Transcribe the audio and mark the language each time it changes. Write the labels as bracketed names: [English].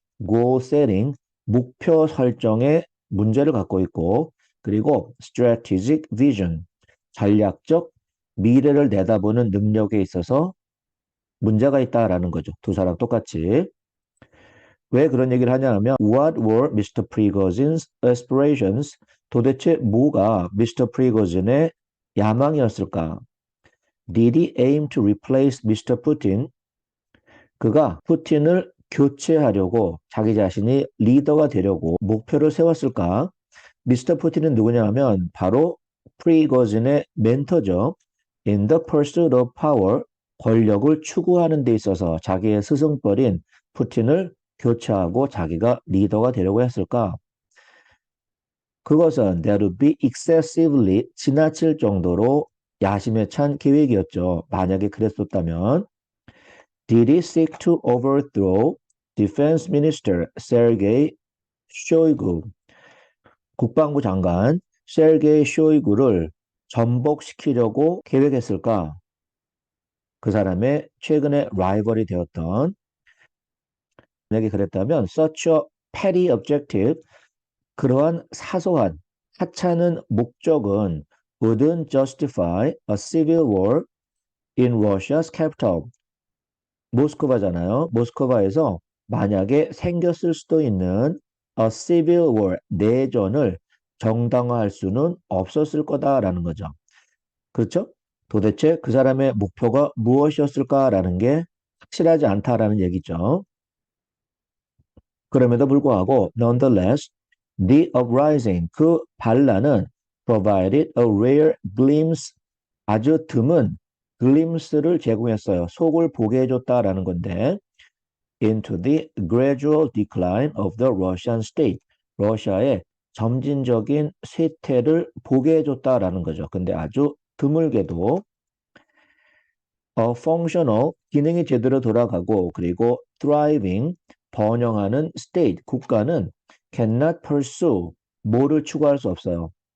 [English] goal setting, [Korean] 목표 설정에 문제를 갖고 있고 그리고 [English] strategic vision, [Korean] 전략적 미래를 내다보는 능력에 있어서 문제가 있다라는 거죠. 두 사람 똑같이. 왜 그런 얘기를 하냐면 [English] What were [Korean] Mr. [English] Prigozhin's aspirations? [Korean] 도대체 뭐가 Mr. Prigozhin의 야망이었을까? [English] Did he aim to replace Mr. Putin? [Korean] 그가 푸틴을 교체하려고 자기 자신이 리더가 되려고 목표를 세웠을까? 미스터 푸틴은 누구냐 하면 바로 프리고진의 멘토죠. [English] In the pursuit of power, [Korean] 권력을 추구하는 데 있어서 자기의 스승뻘인 푸틴을 교체하고 자기가 리더가 되려고 했을까? 그것은 [English] that would be excessively [Korean] 지나칠 정도로 야심에 찬 계획이었죠. 만약에 그랬었다면 [English] Did he seek to overthrow Defense Minister Sergei Shoigu? [Korean] 국방부 장관 세르게이 쇼이구를 전복시키려고 계획했을까? 그 사람의 최근에 라이벌이 되었던 만약에 그랬다면 [English] such a petty objective [Korean] 그러한 사소한 하찮은 목적은 [English] wouldn't justify a civil war in Russia's capital. [Korean] 모스크바잖아요. 모스크바에서 만약에 생겼을 수도 있는 [English] a civil war, [Korean] 내전을 정당화할 수는 없었을 거다라는 거죠. 그렇죠? 도대체 그 사람의 목표가 무엇이었을까라는 게 확실하지 않다라는 얘기죠. 그럼에도 불구하고 nonetheless, [English] the uprising, [Korean] 그 반란은 [English] provided a rare glimpse, [Korean] 아주 드문 glimpse를 제공했어요. 속을 보게 해줬다라는 건데 [English] into the gradual decline of the Russian state. [Korean] 러시아의 점진적인 쇠퇴를 보게 해줬다라는 거죠. 근데 아주 드물게도 functional, 기능이 제대로 돌아가고 그리고 thriving, 번영하는 state, 국가는 [English] cannot pursue, [Korean] 뭐를 추구할 수 없어요.